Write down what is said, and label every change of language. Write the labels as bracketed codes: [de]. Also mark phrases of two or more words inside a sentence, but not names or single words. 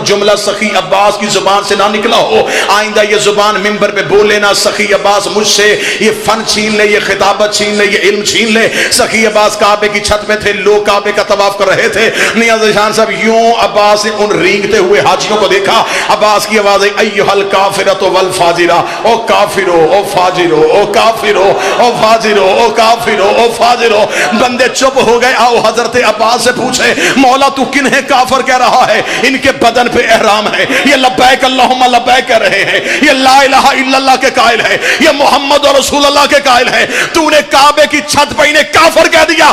[ur] جملہ سخی عباس کی زبان سے نہ نکلا ہو، آئندہ یہ زبان منبر پہ بولے نہ، سخی عباس مجھ سے یہ فن چھین لے، یہ خطابت چھین لے، یہ علم چھین لے۔ سخی عباس کعبے کی چھت میں تھے، لوگ کعبے کا طواف کر رہے تھے، نیاز شان صاحب یوں عباس نے ان رینگتے ہوئے حاجیوں کو دیکھا، عباس کی آواز ہے [ar] ایھا الکافرۃ والفاجرہ، [ur] او کافرو او فاجرو او کافرو او فاجرو او کافرو او فاجرو۔ بندے چپ ہو گئے، آؤ حضرت عباس سے پوچھے مولا تو کنہیں کافر کہہ رہا ہے؟ ان کے بدن پہ احرام ہے، یہ [ar] لبیک اللہم لبیک [ur] کہہ رہے ہیں، یہ [ar] لا الہ الا اللہ [ur] کے قائل ہے، یہ [ar] محمد رسول اللہ [ur] کے قائل ہے، تو نے کعبے کی چھت پہ انہیں کافر کہہ دیا۔